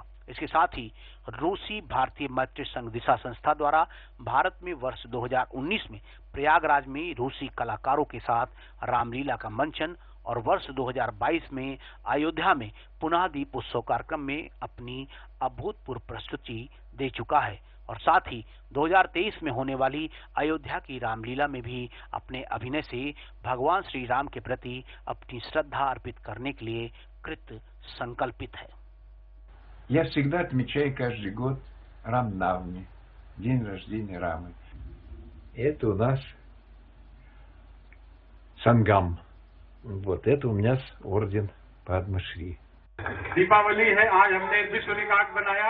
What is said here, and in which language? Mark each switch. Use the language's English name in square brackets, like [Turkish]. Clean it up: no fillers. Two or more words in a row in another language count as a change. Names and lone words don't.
[Hindi] इसके साथ ही रूसी भारतीय मैत्री संघ दिशा संस्था द्वारा भारत में वर्ष 2019 में प्रयागराज में रूसी कलाकारों के साथ रामलीला का मंचन और वर्ष 2022 में अयोध्या में पुनः दीप उत्सव कार्यक्रम में अपनी अभूतपूर्व प्रस्तुति दे चुका है और साथ ही 2023 में होने वाली अयोध्या की रामलीला में भी अपने अभिनय से भगवान श्री राम के प्रति अपनी श्रद्धा अर्पित करने के लिए कृत संकल्पित है। [Russian] Я всегда отмечаю каждый год Рамнавми, день рождения Рамы. Это у нас Сангам. Вот это у меня орден Падма-Шри. [Hindi] दीपावली है, आज हमने विश्व रिकॉर्ड बनाया।